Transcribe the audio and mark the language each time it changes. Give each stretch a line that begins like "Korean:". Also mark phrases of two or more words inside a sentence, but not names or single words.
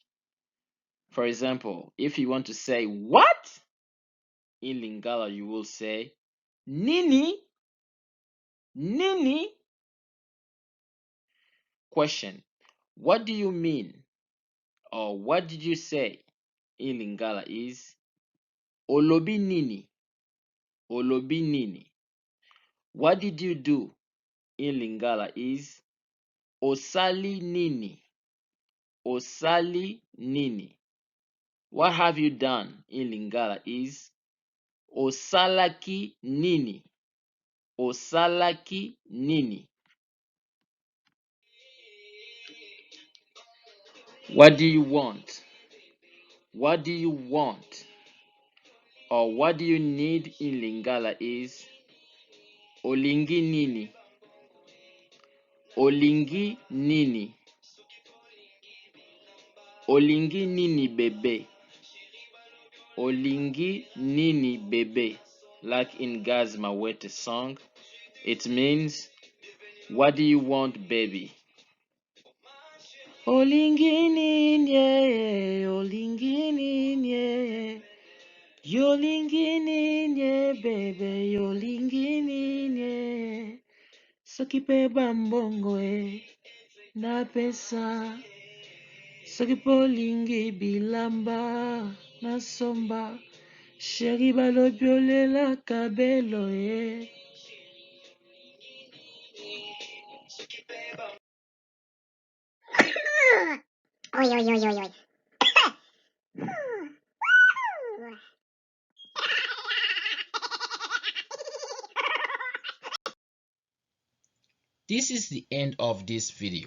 English: For example, if you want to say what in Lingala, you will say nini. Question: what do you mean or what did you say in Lingala is
Lingala: olobi nini.
English: What did you do in Lingala is
Lingala: osali nini.
English: What have you done in Lingala is
Lingala: osalaki nini.
English: What do you want? Or what do you need in Lingala is
Lingala: olingi nini. Olingi nini bebe. Olingi nini bebe.
English: Like in Gaz Mawete song, it means what do you want, baby?
Lingala: Olingi nini, olingi nini. Yolingi nini, baby, yolingi nini. Soki pe bambongo na pesa. Soki polingi bilamba na somba. Sheri balobi olelaka belo Oi.
English: This is the end of this video.